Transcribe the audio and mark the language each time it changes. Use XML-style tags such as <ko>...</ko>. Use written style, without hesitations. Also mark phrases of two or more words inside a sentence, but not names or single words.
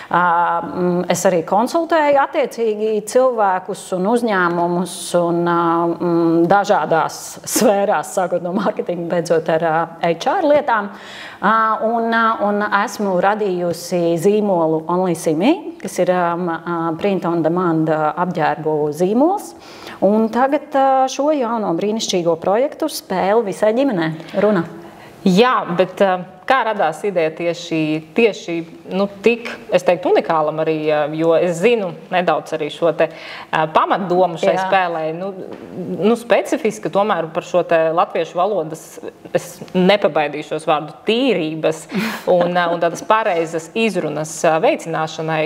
<lv>Es arī konsultēju attiecīgi cilvēkus un uzņēmumus un dažādās sfērās, sākot no mārketinga, beidzot ar HR lietām. Un esmu radījusi zīmolu OnlySeeMe, kas ir</lv> <en>print on demand</en> <lv>apģērbu zīmols. Un tagad šo jauno brīnišķīgo projektu Spēle visai ģimenei Runa. Jā, bet kā radās ideja tieši tik, es teiktu, unikālam arī, jo es zinu nedaudz arī šo te pamatdomu šai spēlē, specifiski tomēr par šo te latviešu valodas, es nepabaidīšos vārdu tīrības un tādas pareizas izrunas veicināšanai.</lv>